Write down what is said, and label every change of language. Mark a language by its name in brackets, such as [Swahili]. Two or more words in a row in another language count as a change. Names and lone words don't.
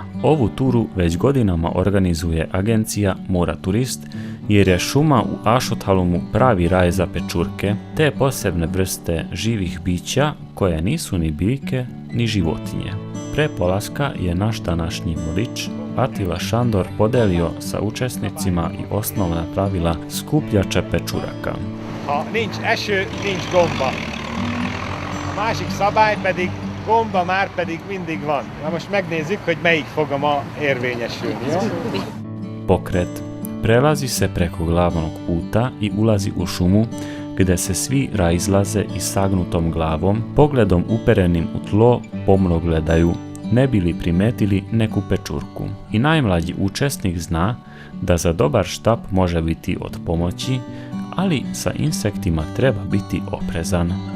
[Serbian] Ovu turu već godinama organizuje agencija Mura Turist, jer je šuma u Ašothalomu pravi raj za pečurke, te posebne vrste živih bića koje nisu ni biljke ni životinje. Pre polaska je naš današnji vodič Atila Šandor podelio sa učesnicima i osnovna pravila skupljača pečuraka. [Hungarian] Ha nincs eső, nincs gomba. A másik szabály pedig gomba már pedig mindig van. Na most megnézzük, hogy melyik fog ma érvényesülni, jó? [Serbian] Pokret prelazi se preko glavnog puta i ulazi u šumu, gde se svi raizlaze i sagnutom glavom, pogledom uperenim u tlo pomno gledaju, ne bi li primetili neku pečurku. I najmlađi učesnik zna da za dobar štap može biti od pomoći, ali sa insektima treba biti oprezan.